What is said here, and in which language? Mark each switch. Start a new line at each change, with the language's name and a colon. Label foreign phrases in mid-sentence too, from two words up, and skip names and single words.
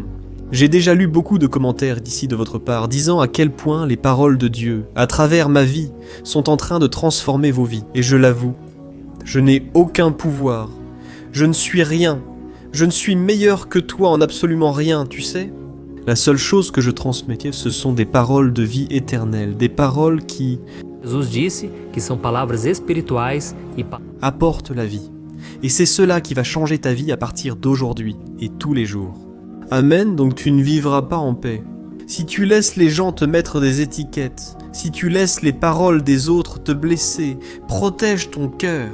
French: J'ai déjà lu beaucoup de commentaires d'ici de votre part disant à quel point les paroles de Dieu, à travers ma vie, sont en train de transformer vos vies. Et je l'avoue, je n'ai aucun pouvoir. Je ne suis rien. Je ne suis meilleur que toi en absolument rien, tu sais. La seule chose que je transmets, ce sont des paroles de vie éternelle, des paroles qui
Portuguese: Jesus disse que são palavras espirituais e
French: apportent la vie. Et c'est cela qui va changer ta vie à partir d'aujourd'hui et tous les jours. Amen, donc tu ne vivras pas en paix. Si tu laisses les gens te mettre des étiquettes, si tu laisses les paroles des autres te blesser, protège ton cœur.